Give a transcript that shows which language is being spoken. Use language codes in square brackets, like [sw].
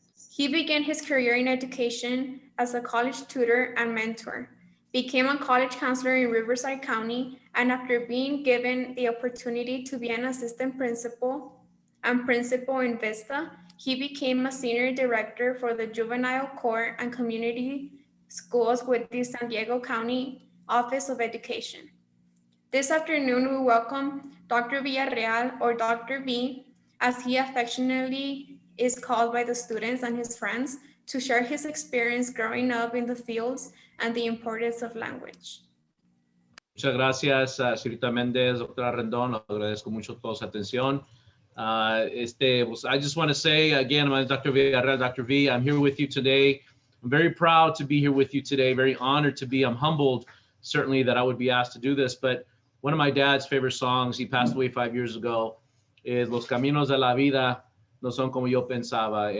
[en] He began his career in education as a college tutor and mentor, became a college counselor in Riverside County, and after being given the opportunity to be an assistant principal and principal in Vista, he became a senior director for the Juvenile Court and Community Schools with the San Diego County Office of Education. This afternoon, we welcome Dr. Villarreal, or Dr. V, as he affectionately is called by the students and his friends, to share his experience growing up in the fields and the importance of language. [es] Muchas gracias, señorita Méndez, doctora Rendón. Agradezco mucho toda su atención. [en] I just want to say again, my name is Dr. Villarreal, Dr. V. I'm here with you today. I'm very proud to be here with you today. Very honored to be. I'm humbled, certainly, that I would be asked to do this. But one of my dad's favorite songs, he passed away 5 years ago, is [es] Los Caminos de la Vida no son como yo pensaba.